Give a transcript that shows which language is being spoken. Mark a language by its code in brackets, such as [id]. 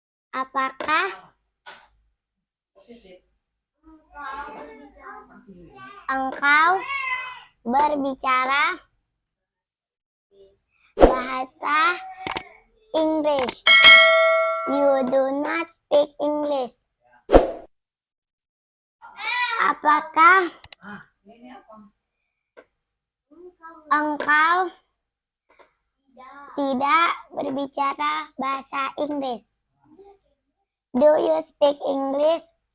[id] Apakah engkau berbicara bahasa Inggris? [en] You do not speak English. [id] Apakah engkau tidak berbicara bahasa Inggris? [en] Do you speak English?